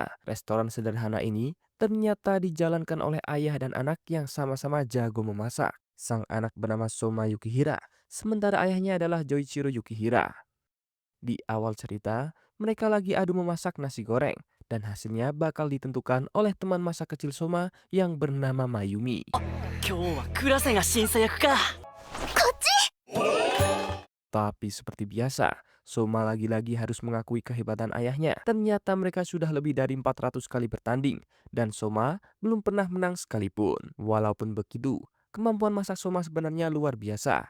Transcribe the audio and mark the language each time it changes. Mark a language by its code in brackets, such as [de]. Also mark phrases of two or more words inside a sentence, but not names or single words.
[id] Restoran sederhana ini ternyata dijalankan oleh ayah dan anak yang sama-sama jago memasak. Sang anak bernama Soma Yukihira, sementara ayahnya adalah Joichiro Yukihira. Di awal cerita, mereka lagi adu memasak nasi goreng, dan hasilnya bakal ditentukan oleh teman masa kecil Soma yang bernama Mayumi. [ja] 今日はクラセが審査役か。 [id] Tapi seperti biasa, Soma lagi-lagi harus mengakui kehebatan ayahnya. Ternyata mereka sudah lebih dari 400 kali bertanding, dan Soma belum pernah menang sekalipun. Walaupun begitu, kemampuan masak Soma sebenarnya luar biasa.